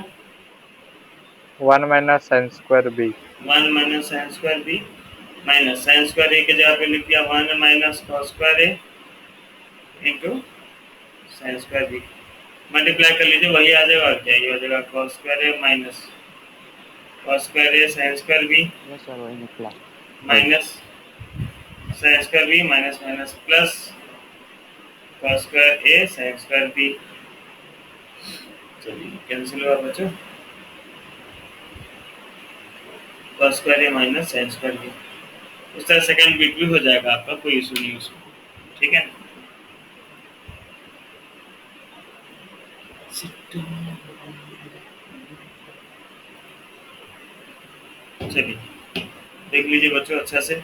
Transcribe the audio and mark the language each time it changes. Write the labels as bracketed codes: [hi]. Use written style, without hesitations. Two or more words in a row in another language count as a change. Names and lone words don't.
[en] 1 minus sin square b 1 minus sin square b minus sin square a [hi] के जगह पे लिख दिया [en] 1 minus cos square a into sin square b, [hi] मल्टीप्लाई कर लीजिए वही आ जाएगा, और क्या ये हो जाएगा [en] cos square a minus cos square a sin square b minus sin square b minus minus plus cos square a sin square b. [hi] चलिए कैंसिल हुआ बच्चों, [en] cos square a minus sin square b, [hi] इस तरह [en] second bit [hi] भी हो जाएगा आपका, कोई इशू नहीं उसमें। ठीक है, चलिए देख लीजिए बच्चों अच्छा से।